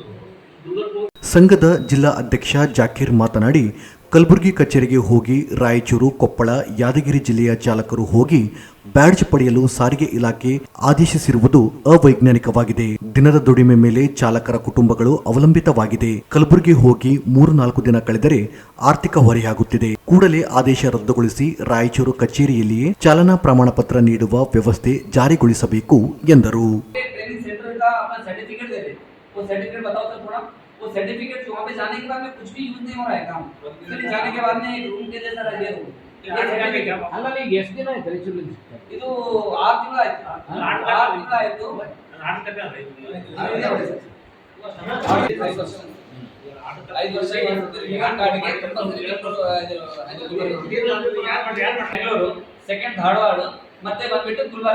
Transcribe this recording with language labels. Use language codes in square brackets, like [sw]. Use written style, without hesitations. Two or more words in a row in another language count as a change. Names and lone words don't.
[kn] ಸಂಘದ ಜಿಲ್ಲಾ ಅಧ್ಯಕ್ಷ ಜಾಕೀರ್ ಮಾತನಾಡಿ, ಕಲಬುರಗಿ ಕಚೇರಿಗೆ ಹೋಗಿ ರಾಯಚೂರು, ಕೊಪ್ಪಳ, ಯಾದಗಿರಿ ಜಿಲ್ಲೆಯ ಚಾಲಕರು ಹೋಗಿ ಬ್ಯಾಡ್ಜ್ ಪಡೆಯಲು ಸಾರಿಗೆ ಇಲಾಖೆ ಆದೇಶಿಸಿರುವುದು ಅವೈಜ್ಞಾನಿಕವಾಗಿದೆ. ದಿನದ ದುಡಿಮೆ ಮೇಲೆ ಚಾಲಕರ ಕುಟುಂಬಗಳು ಅವಲಂಬಿತವಾಗಿದೆ. ಕಲಬುರಗಿ ಹೋಗಿ 3-4 ದಿನ ಕಳೆದರೆ ಆರ್ಥಿಕ ಹೊರೆಯಾಗುತ್ತಿದೆ. ಕೂಡಲೇ ಆದೇಶ ರದ್ದುಗೊಳಿಸಿ ರಾಯಚೂರು ಕಚೇರಿಯಲ್ಲಿಯೇ ಚಾಲನಾ ಪ್ರಮಾಣ ಪತ್ರ ನೀಡುವ ವ್ಯವಸ್ಥೆ ಜಾರಿಗೊಳಿಸಬೇಕು ಎಂದರು. [hi] वो सर्टिफिकेट वहाँ पे जाने के बाद में कुछ भी यूज नहीं हो रहा है काम. फिर जाने के बाद में एक रूम के जैसा रह गया. [kn] ಅಲ್ಲಲ್ಲಿ ಎಷ್ಟು ದಿನ ಆಯ್ತು ರಾಯಚೂರಲ್ಲಿ? ಇದು 6 ತಿಂಗಳು ಆಯ್ತು. 6 ತಿಂಗಳು ಆಯ್ತು. 5 ವರ್ಷ ಬೆಂಗಳೂರು, ಸೆಕೆಂಡ್ ಧಾರವಾಡ, ಮತ್ತೆ ಬಂದ್ಬಿಟ್ಟು ಗುಲ್ಬರ್ಗ.